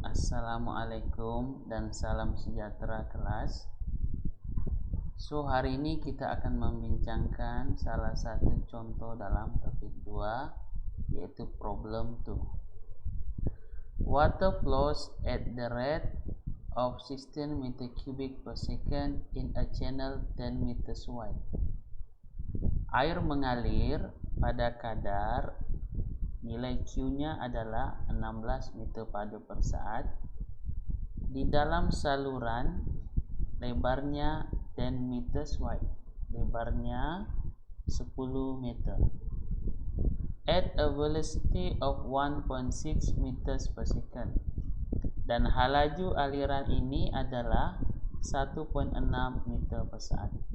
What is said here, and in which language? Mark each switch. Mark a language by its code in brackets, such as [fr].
[ms] Assalamualaikum dan salam sejahtera kelas. So hari ini kita akan membincangkan salah satu contoh dalam topik 2, yaitu problem 2. [en] Water flows at the rate of 16 meter cubic per second in a channel 10 meters wide. [ms] Air mengalir pada kadar nilai Q-nya adalah 16 meter padu per saat di dalam saluran lebarnya [en] 10 meters wide, [ms] lebarnya 10 meter, [en] at a velocity of 1.6 meters per second, [ms] dan laju aliran ini adalah 1.6 meter per saat.